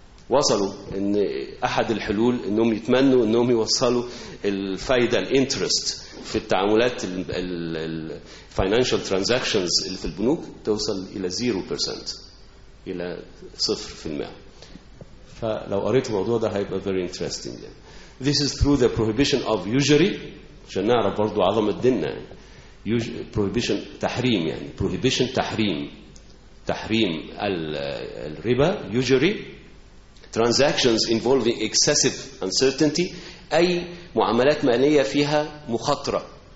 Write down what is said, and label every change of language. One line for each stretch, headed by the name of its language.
Arabic: وصلوا إن أحد الحلول إنهم يتمنوا إنهم يوصلوا الفايدة الانترست في التعاملات الـ
English: financial transactions
Arabic: اللي في البنوك توصل إلى 0%، إلى 0%. فلو قريت الموضوع ده هيبقى
English: very interesting. This is through the prohibition of usury،
Arabic: عشان نعرف برضو عظم الدين. Prohibition تحريم، يعني prohibition تحريم الربا.
English: Usury transactions involving excessive uncertainty،
Arabic: أي معاملات مالية فيها مخاطرة.